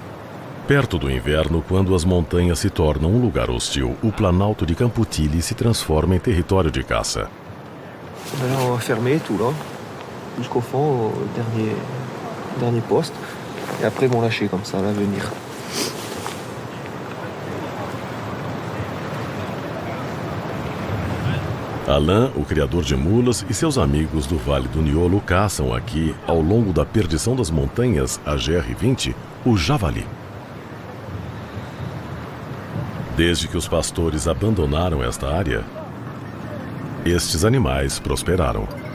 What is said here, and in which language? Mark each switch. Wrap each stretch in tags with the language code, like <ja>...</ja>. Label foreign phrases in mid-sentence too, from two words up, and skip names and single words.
<pt>Perto do inverno, quando as montanhas se tornam um lugar hostil, o Planalto de Campo-Tilly se transforma em território de caça.</pt> <fr>On va fermer tout là, jusqu'au fond, au dernier poste, et après ils vont lâcher comme ça à l'avenir.</fr> <pt>Alain, o criador de mulas, e seus amigos do Vale do Niolo caçam aqui, ao longo da perdição das montanhas, a GR-20, o javali. Desde que os pastores abandonaram esta área, estes animais prosperaram.</pt>